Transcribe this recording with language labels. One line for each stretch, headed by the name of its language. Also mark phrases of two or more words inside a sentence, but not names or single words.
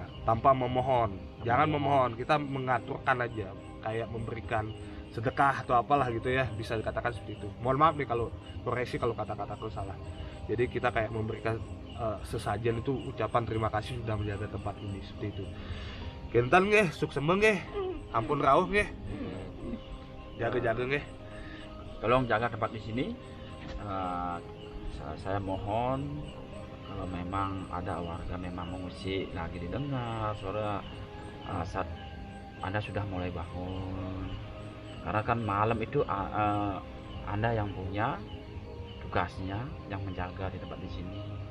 Indonesian: Tanpa memohon, jangan memohon, kita mengaturkan aja, kayak memberikan sedekah atau apalah gitu ya, bisa dikatakan seperti itu. Mohon maaf nih kalau koreksi kalau kata-kataku salah. Jadi kita kayak memberikan sesajen itu ucapan terima kasih sudah menjaga tempat ini seperti itu.
Balinese: Kentan nggih, suksembeng nggih, ampun rawuh nggih, jaga-jaga nggih.
Indonesian: Tolong jaga tempat di sini. Saya mohon kalau memang ada warga memang mengusik lagi didengar suara saat Anda sudah mulai bangun, karena kan malam itu Anda yang punya tugasnya yang menjaga di tempat di sini.